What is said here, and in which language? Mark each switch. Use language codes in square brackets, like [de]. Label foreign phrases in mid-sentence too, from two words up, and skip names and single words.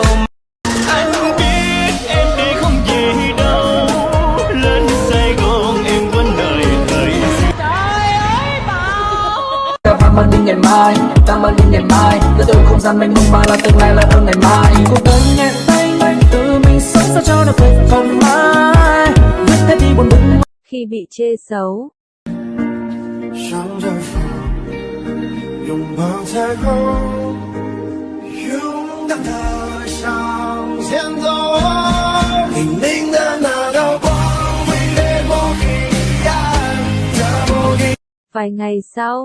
[vi] Anh biết em đi không gì đâu, lên Sài Gòn em vẫn đợi đợi. Trời ơi bà. Ta mang đi ngày mai, ta mang đi ngày mai, đưa từ không gian mênh mông mà là tương lai là hơn ngày mai. Cuộc đời nhẹ tay anh tự mình sống sao cho được cuộc không mãi. Viết thế đi buồn bực. Khi bị chê xấu. [zh] 向着风，拥抱彩虹，勇敢地向前走。黎明的那道光会掠过黑暗的梦里。 [vi] Vài ngày sau.